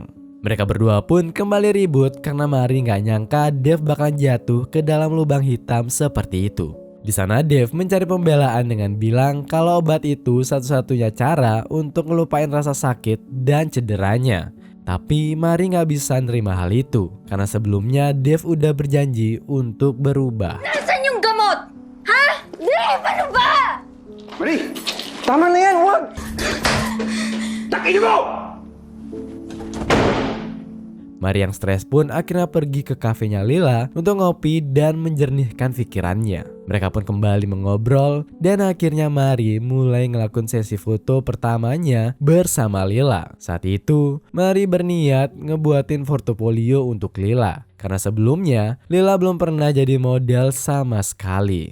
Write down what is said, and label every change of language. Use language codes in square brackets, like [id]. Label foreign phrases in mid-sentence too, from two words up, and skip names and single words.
[id] Mereka berdua pun kembali ribut karena Mari gak nyangka Dave bakal jatuh ke dalam lubang hitam seperti itu. Di sana Dave mencari pembelaan dengan bilang kalau obat itu satu-satunya cara untuk ngelupain rasa sakit dan cederanya. Tapi Mari gak bisa nerima hal itu karena sebelumnya Dave udah berjanji untuk berubah. [tl] Nasaan yung gamot? Ha? Dave, ano ba? Mari! Tama na yan! Huwag! Takin mo! [id] Mari yang stres pun akhirnya pergi ke kafenya Lila untuk ngopi dan menjernihkan pikirannya. Mereka pun kembali mengobrol dan akhirnya Mari mulai ngelakuin sesi foto pertamanya bersama Lila. Saat itu, Mari berniat ngebuatin portofolio untuk Lila karena sebelumnya Lila belum pernah jadi model sama sekali.